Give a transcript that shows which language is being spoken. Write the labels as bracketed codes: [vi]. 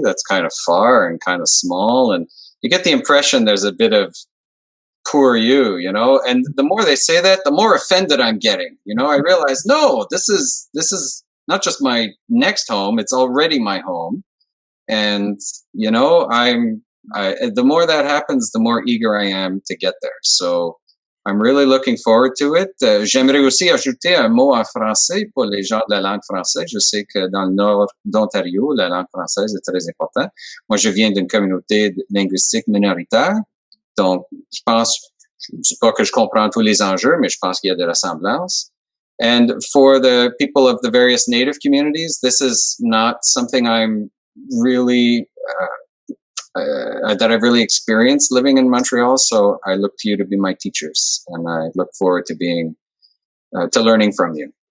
[en] That's kind of far and kind of small." And you get the impression there's a bit of poor you, and the more they say that, the more offended I'm getting. I realize, no, this is not just my next home, it's already my home. And the more that happens, the more eager I am to get there. So I'm really looking forward to it. [fr] J'aimerais aussi ajouter un mot en français pour les gens de la langue française. Je sais que dans le nord d'Ontario, la langue française est très importante. Moi, je viens d'une communauté linguistique minoritaire. Donc, je dis pas que je comprends tous les enjeux, mais je pense qu'il y a de ressemblance. [en] And for the people of the various native communities, this is not something I'm really, that I've really experienced living in Montreal. So I look to you to be my teachers, and I look forward to learning from you.